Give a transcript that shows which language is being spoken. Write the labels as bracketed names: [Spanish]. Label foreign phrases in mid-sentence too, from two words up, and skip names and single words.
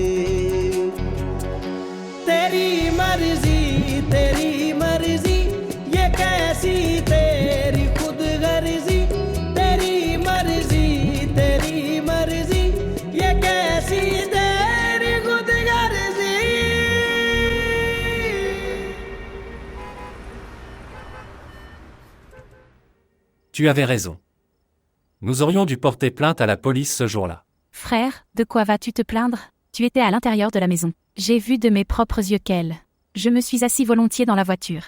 [Hindi] तेरी मर्जी तेरी मर्जी, ये कैसी तेरी खुदगर्जी। तेरी मर्जी तेरी मर्जी, ये कैसी तेरी खुदगर्जी। [French] Tu avais raison. Nous aurions dû porter plainte à la police ce jour-là. Frère, de quoi vas-tu te plaindre? Tu étais à l'intérieur de la maison. J'ai vu de mes propres yeux qu'elle. Je me suis assis volontiers dans la voiture.